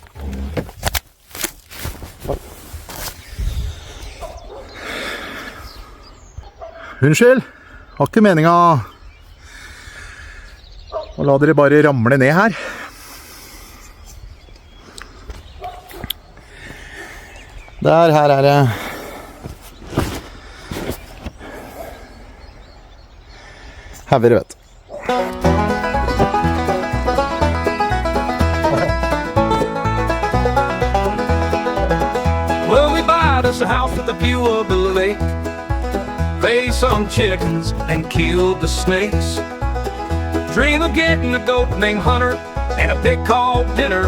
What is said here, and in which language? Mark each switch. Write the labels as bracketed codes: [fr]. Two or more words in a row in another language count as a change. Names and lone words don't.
[no] Unnskyld, har ikke meningen og la dere bare ramle ned her. Her er det hauger, vet du. [en] Well, we bought us a house with a view of the lake. Raised some chickens and killed the snakes. Dream of getting a goat named Hunter and a pig called Dinner.